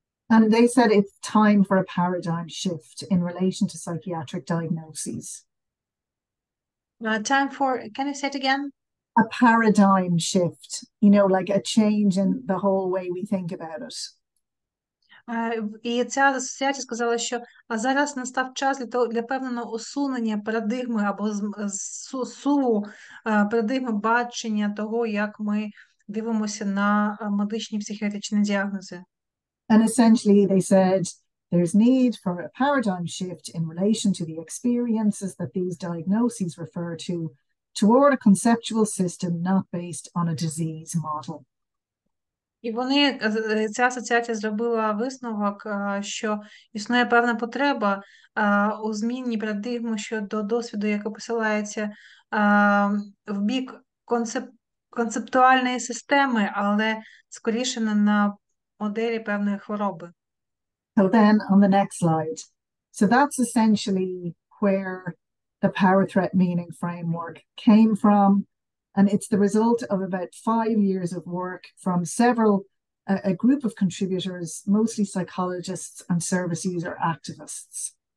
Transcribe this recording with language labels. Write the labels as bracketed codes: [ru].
[en] And they said it's time for a paradigm shift in relation to psychiatric diagnoses. Time for, can you say it again? A paradigm shift, you know, like a change in the whole way we think about it. [uk] І ця асоціація сказала, що зараз настав час для певного усунення парадигми або суву парадигми бачення того, як ми дивимося на медичні психіатричні діагнози. [en] And essentially they said there's need for a paradigm shift in relation to the experiences that these diagnoses refer to toward a conceptual system not based on a disease model. [uk] І ця асоціація зробила висновок, що існує певна потреба у зміні парадигми щодо досвіду, який посилається в бік концептуальної системи, але скоріше на моделі певної хвороби. [en] So then on the next slide. So that's essentially where the power threat meaning framework came from. And it's the result of about 5 years of work from a group of contributors, mostly psychologists and service user activists.